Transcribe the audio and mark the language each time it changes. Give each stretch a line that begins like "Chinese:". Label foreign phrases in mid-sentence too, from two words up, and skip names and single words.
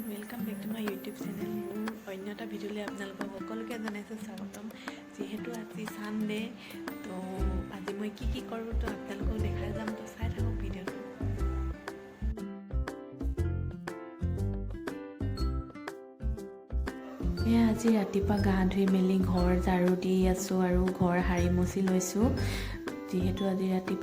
English: welcome back to my YouTube channel
Assamese: মোৰ অন্য এটা ভিডিঅ'লৈ আপোনালোকক সকলোকে জনাইছোঁ স্বাগতম যিহেতু আজি সানডে তো আজি মই কি কৰোঁ তো আপোনালোকক দেখাই যাম তো চাই থাকক ভিডিঅ'টো আজি ৰাতিপুৱা গা ধুই মেলি ঘৰ ঝাৰু দি আছোঁ আৰু ঘৰ হাৰি মুচি লৈছোঁ যিহেতু আজি ৰাতিপুৱা